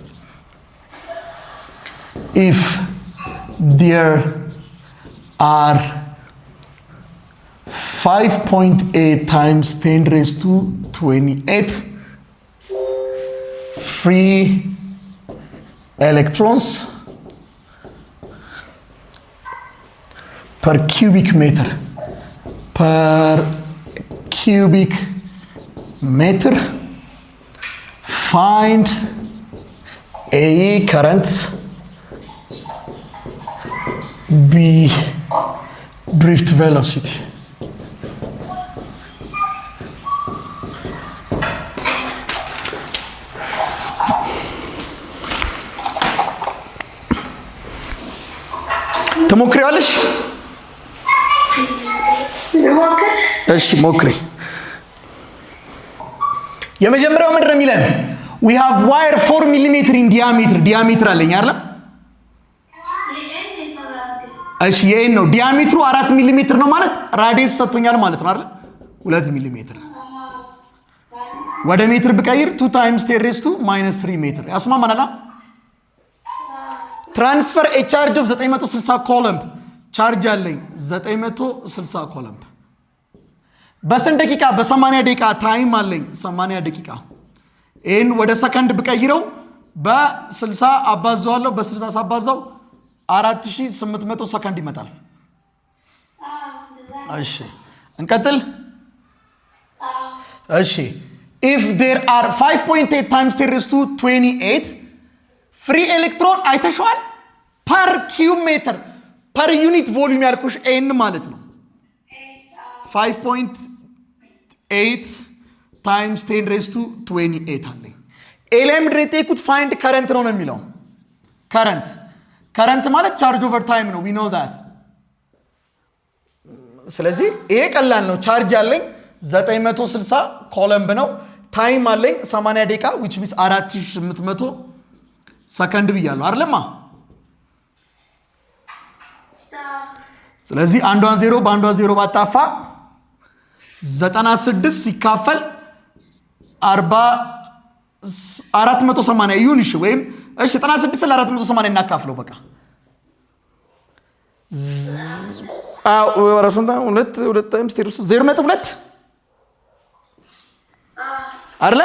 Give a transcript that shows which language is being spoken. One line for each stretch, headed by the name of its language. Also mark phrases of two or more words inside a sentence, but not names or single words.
English: If there are 5.8 times 10 raised to 28 free electrons per cubic meter. Find A current, B drift velocity.
Amharic: ትሞክሪዋለሽ? እሺ ሞክሪ። የመጀመሪያው ምንድን ነው የሚለን?
English: we have wire 4 mm in diameter
Amharic: አለኝ አይደል? እሺ የኤን ነው ዲያሜትሩ 4 ሚሊ ሜትር ነው ማለት ራዲየስ ሰጥቶኛል ማለት ነው አይደል? 2 ሚሊ ሜትር ወደ ሜትር ብቀይር
English: 2 times 10 raised to -3
Amharic: ሜትር ያስማማናል።
English: transfer a charge of 960 coulomb charge
Amharic: አለኝ 960 ኮለምብ በስንት ደቂቃ? በ80 ደቂቃ ታይም አለኝ 80 ደቂቃ። ይሄን ወደ ሰከንድ ብቀይረው በ60 አባዛዋለሁ። በ60 ሳባዛው 4800 ሰከንድ ይመጣል። እሺ እንቀጥል። እሺ
English: if there are 5.8 times 10 raised to 28 free electron
Amharic: አይተሽዋል?
English: per cube meter per unit volume
Amharic: ያልኩሽ ኤን ማለት ነው።
English: 5.8 times 10 raised to 28
Amharic: አለኝ። ኤ ላይ ምንድን ነው የጠየኩት? ፋይንድ ከረንት ነው የሚለው። ከረንት ማለት
English: charge over time
Amharic: ነው።
English: we know that።
Amharic: ስለዚህ ይሄ ቀላል ነው። ቻርጅ አለኝ 960 ኮለምብ ነው። ታይም አለኝ 80 ደቂቃ
English: which means
Amharic: 4800 ሰከንድ ብያለሁ አይደለማ? ስለዚህ አንዷን 0 በአንዷ 0 ባጣፋ 96 ሲካፈል 480 ይሁን። እሺ ወይም እሺ 96 ለ480 እናካፍለው በቃ ሁለት ታይምስ 0.2 አይደለ?